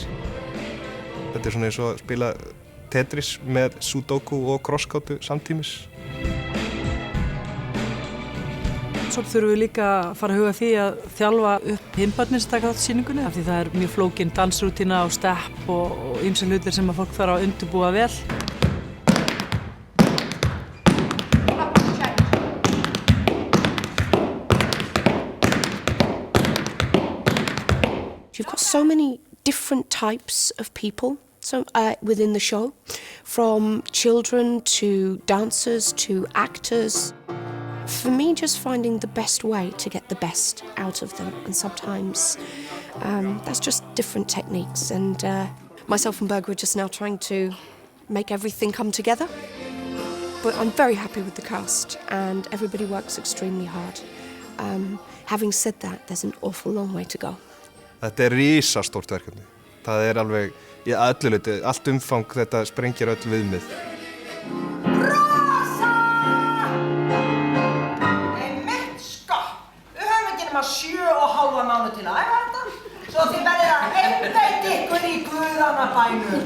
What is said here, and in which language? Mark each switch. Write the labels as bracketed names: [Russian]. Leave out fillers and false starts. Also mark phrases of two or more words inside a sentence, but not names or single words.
[Icelandic] Þetta er svona eins og að spila Tetris með Sudoku og krosskátu samtímis. Svo þurfum við líka að fara að huga því að þjálfa upp hinbarnir sem taka þátt í sýningunni, af því það er mjög flókin dansrútína og stepp og ýmsir hlutir sem að fólk þarf að undirbúa vel. [English] You've got so many different types of people within the show, from children to dancers to actors. For me, just finding the best way to get the best out of them, and sometimes that's just different techniques, and myself and Berger are just now trying to make everything come together. But I'm very happy with the cast, and everybody works extremely hard. Having said that, there's an awful long way to go. [Icelandic] Þetta er risastórt verkefni. Það er alveg í öllu leyti, allt umfang þetta sprengir öll viðmið. Rosa! Einmitt sko! Við höfum ekki nema 7,5 mánuð til að æfa þetta, svo þið verðið að einbeita ykkur í guðanna bænum.